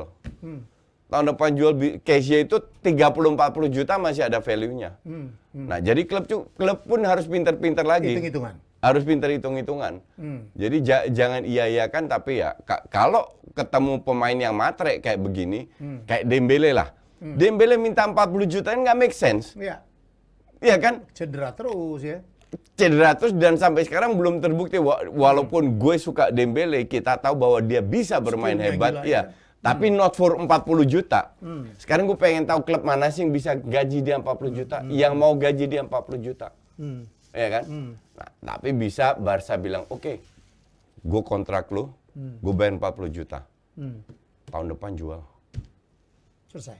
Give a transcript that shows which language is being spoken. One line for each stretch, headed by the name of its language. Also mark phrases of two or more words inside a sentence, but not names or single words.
Indonesian: Tahun depan jual Kessie itu 30-40 juta masih ada value-nya. Nah, jadi klub pun harus pinter-pinter lagi. Hitung-hitungan. Harus pinter hitung-hitungan. Jadi jangan iya-iyakan, tapi ya kalau ketemu pemain yang matre kayak begini, kayak Dembele lah. Dembele minta 40 juta nggak
English: make sense.
Indonesian: Iya. Iya kan? Cedera terus ya. Cedera terus dan sampai sekarang belum terbukti. Walaupun gue suka Dembele, kita tahu bahwa dia bisa bermain Skillnya hebat. gila, Iya. Tapi
English: not for
Indonesian: 40 juta. Sekarang gue pengen tahu klub mana sih yang bisa gaji dia 40 juta, yang mau gaji dia 40 juta. Iya kan? Nah, tapi bisa Barca bilang, oke, gue kontrak lu, gue bayar 40 juta. Tahun depan jual. Selesai.